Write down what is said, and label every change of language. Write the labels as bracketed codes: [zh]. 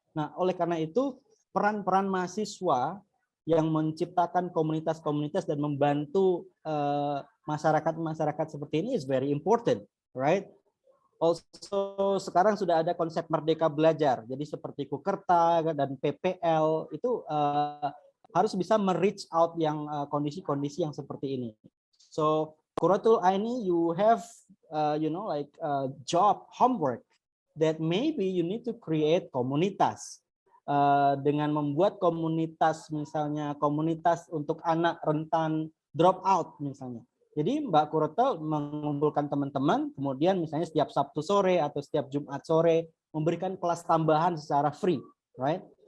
[id] Nah, oleh karena itu peran-peran mahasiswa yang menciptakan komunitas-komunitas dan membantu masyarakat-masyarakat seperti ini [en] is very important, right? [id] Also sekarang sudah ada konsep merdeka belajar. Jadi seperti Kukerta dan PPL itu harus bisa [en] reach out [id] yang kondisi-kondisi yang seperti ini. [en] So Qurratul Aini, you have like job homework that maybe you need to create komunitas. [id] Dengan membuat komunitas, misalnya komunitas untuk anak rentan drop out misalnya. Jadi Mbak Qurratul mengumpulkan teman-teman, kemudian misalnya setiap Sabtu sore atau setiap Jumat sore memberikan kelas tambahan secara free, right?